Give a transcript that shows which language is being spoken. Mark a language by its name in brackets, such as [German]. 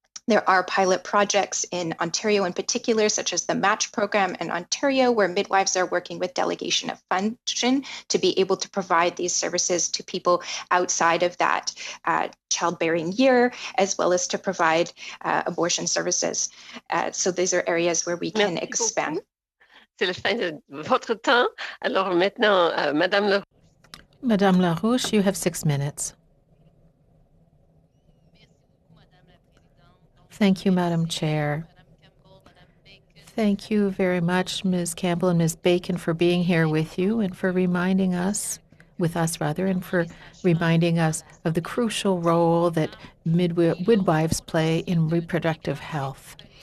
[English] There are pilot projects in Ontario in particular, such as the MATCH program in Ontario, where midwives are working with delegation of function to be able to provide these services to people outside of that childbearing year, as well as to provide abortion services. So these are areas where we can expand. [French] C'est la fin de votre temps. Alors maintenant, [English] Madame Larouche, you have 6 minutes. Thank you, Madam Chair. Thank you very much, Ms. Campbell and Ms. Bacon, for being here with you and for reminding us, and for reminding us of the crucial role that midwives play in reproductive health.